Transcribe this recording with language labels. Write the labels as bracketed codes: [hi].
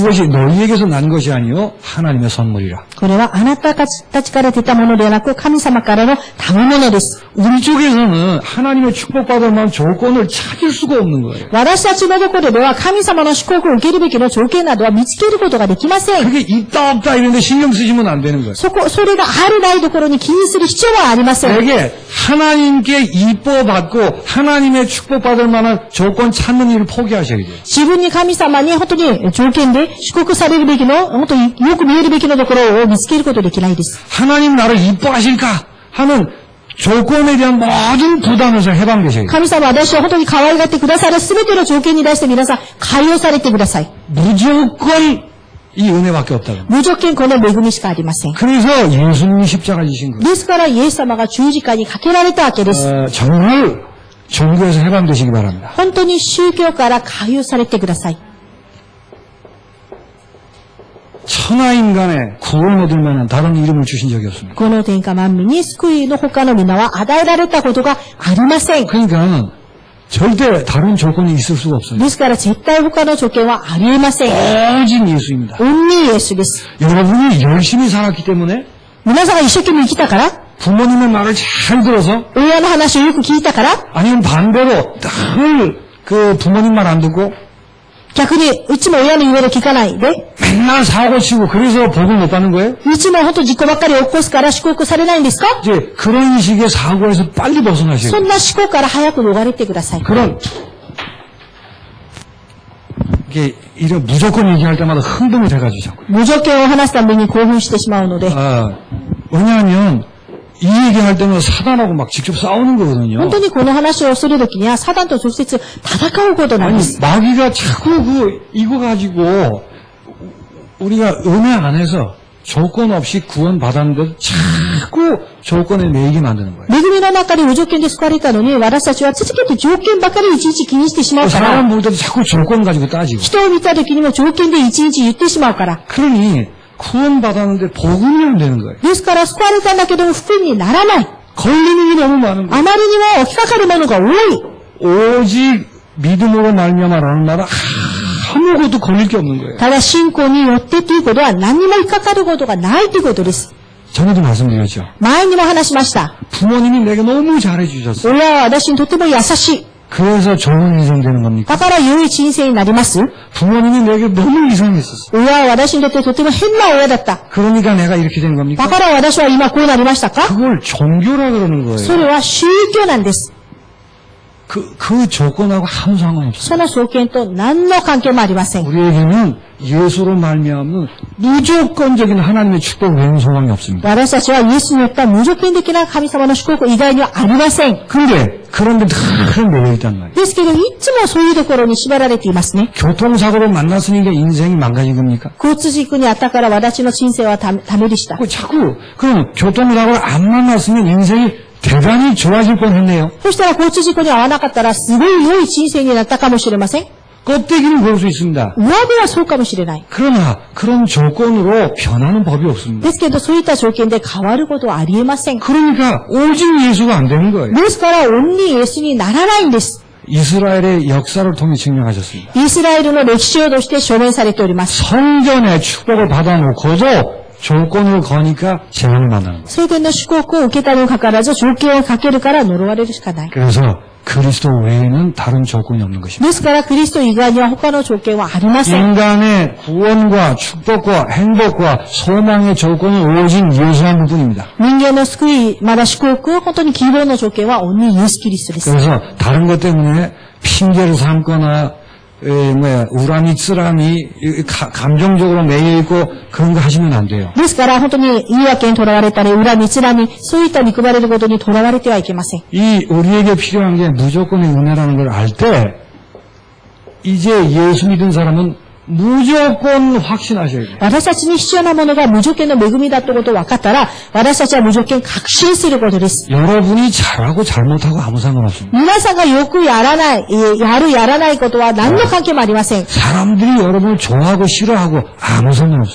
[ko] 이것이 너희에게서 난 것이 아니요 하나님의 선물이라. [ja] これはあなたたちから出たものではなく神様からの賜物です。 [ko] 우리 쪽에서는 하나님의 축복받을 만한 조건을 찾을 수가 없는 거예요. [ja] 私たちのところでは神様の祝福を受けるべきの条件などは見つけることができません。 [ko] 그게 있다 없다 이런데 신경 쓰시면 안 되는 거예요. [ja] それがあるないところに気にする必要はありません。 [ko] 되게 하나님께 이뻐받고 하나님의 축복받을 만한 조건 찾는 일을 포기하셔야 돼요. [ja] 自分に神様に本当に条件で祝福されるべきの、本当によく見えるべきのところを見つけることできないです。 [ko] 하나님 나를 이뻐하실까 하는 조건에 대한 모든 부담에서 해방되셔야 돼요. [ja] 神様は私を本当に可愛がってくださる全ての条件に対して皆さん解放されてください。 [ko] 무조건 이 은혜밖에 없다고. [ja] 無条件この恵みしかありません。 [ko] 그래서 예수님이 십자가 지신 거예요. [ja] ですからイエス様が十字架にかけられたわけです。 [ko] 정말 종교에서 해방되시기 바랍니다. [ja] 本当に宗教から解放されてください。 [ko] 천하인간의 구원 얻을 만한 다른 이름을 주신 적이 없습니다. [ja] この天下万民に救いの他の皆は与えられたことがありません。 [ko] 그러니까 절대 다른 조건이 있을 수가 없어요. [ja] ですから絶対他の条件はありえません。 [ko] 오직 예수입니다. [ja] オンリーイエスです。 [ko] 여러분이 열심히 살았기 때문에 [ja] 皆さんが一生懸命生きたから、 [ko] 부모님의 말을 잘 들어서 [ja] 親の話をよく聞いたから、 [ko] 아니면 반대로 늘 그 부모님 말 안 듣고 [ja] 逆にいつも親の言うこと聞かないで、 [ko] 맨날 사고 치고 그래서 복을 못 받는 거예요? [ja] いつも本当事故ばっかり起こすから祝福されないんですか？ [ko] 이제 그런 식의 사고에서 빨리 벗어나셔야 [ja] そんな思考から早く逃れてください。 [ko] 그런 이게 이런 무조건 얘기할 때마다 흥분이 돼가지고 자꾸. [ja] 無条件を話すために興奮してしまうので、 [ko] 왜냐하면 이 얘기할 때는 사단하고 막 직접 싸우는 거거든요. [ja] 本当にこの話をするときにはサタンと直接戦うことなん [ko] 아니 [ja] です。 [ko] 마귀가 자꾸 이거 가지고 우리가 은혜 안에서 조건 없이 구원 받았는데 자꾸 조건에 매이게 만드는 거예요. [ja] 恵みの中で無条件で救われたのに、私たちは続けて条件ばかりいちいち気にしてしまうか [ko] 사람 [ja] ら、 [ko] 볼 때도 자꾸 조건 가지고 따지고. [ja] 人を見たときにも条件でいちいち言ってしまうから。 [ko] 그러니 구원 받았는데 복음이 안 되는 거예요. [ja] ですから救われたんだけども福音にならない。 [ko] 걸리는 게 너무 많은 거예요. [ja] あまりにも引っかかるものが多い。 [ko] 오직 믿음으로 말미암아라는 말은 아무것도 걸릴 게 없는 거예요. [ja] ただ信仰によってということは何にも引っかかることがないということです。 [ko] 전에도 말씀드렸죠. [ja] 前にも話しました。 [ko] 부모님이 내게 너무 잘해주셨어요. [ja] 親は私にとても優しい。 [ko] 그래서 좋은 인생 되는 겁니까? [ja] だから良い人生になります。 [ko] 부모님이 내게 너무 이상했었어요. [ja] 親は私にとってとても変な親だった。 [ko] 그러니까 내가 이렇게 되는 겁니까? [ja] だから私は今こうなりましたか？ [ko] 그걸 종교라 그러는 [ja] そ [ko] 거예요. [ja] れは宗教なんです。 [ko] 그 조건하고 아무 상관없어요. [ja] その条件と何の関係もありません。 [ko] 우리에게는 예수로 말미암는 무조건적인 하나님의 축복 외에는 소망이 없습니다. [ja] 私たちはイエスによった無条件的な神様の祝福以外にはありません。 [ko] 그런데 늘 매여있단 말이에요. [ja] ですけど、いつもそういうところに縛られていますね。 [ko] 교통사고를 만났으니까 인생이 망가진 겁니까? [ja] 交通事故にあったから私の人生はためでした。 [ko] 자꾸 그럼 교통사고를 안 만났으면 인생이 대단히 좋아질 뻔했네요. [ja] そしたら交通事故に遭わなかったらすごい良い人生になったかもしれません。 [ko] 껍데기는 볼 수 있습니다. [ja] 上辺はそうかもしれない。 [ko] 그러나 그런 조건으로 변하는 법이 없습니다. [ja] ですけど、そういった条件で変わることはありえません。 [ko] 그러니까 오직 예수가 안 되는 거예요. [ja] ですから、オンリーイエスにならないんです。 [ko] 이스라엘의 역사를 통해 증명하셨습니다. [ja] イスラエルの歴史を通して証明されております。 [ko] 성전의 축복을 받아놓고도 조건을 거니까 재앙을 만나는 거예요. [ja] 聖殿の祝福を受けたにもかかわらず、条件をかけるから呪われるしかない。 [ko] 그래서 그리스도 외에는 다른 조건이 없는 것입니다. [ja] ですから、クリスト以外には他の条件はありません。 [ko] 인간의 구원과 축복과 행복과 소망의 조건은 오직 예수 한 분뿐입니다. [ja] 人間の救い、まだ祝福、本当に希望の条件はオンリーイエス・キリストです。 [ko] 그래서 다른 것 때문에 핑계를 삼거나 우람이 쓰람이 감정적으로 매여 있고 그런 거 하시면 안 돼요. [ja] ですから、本当に言い訳にとらわれたり、恨み、つらみ、そういった憎まれることにとらわれてはいけません。 [ko] 이 우리에게 필요한 게 무조건의 은혜라는 걸 알 때 이제 예수 믿은 사람은 무조건 확신하셔야 돼요. [ja] 私たちに必要なものが無条件の恵みだということを分かったら、私たちは無条件確信することです。 [ko] 여러분이 잘하고 잘못하고 아무 상관없습니다. [ja] 皆さんがよくやらない、やらないことは何の関係もありません。 [ko] 사람들이 여러분을 좋아하고 싫어하고 아무 상관없습니다.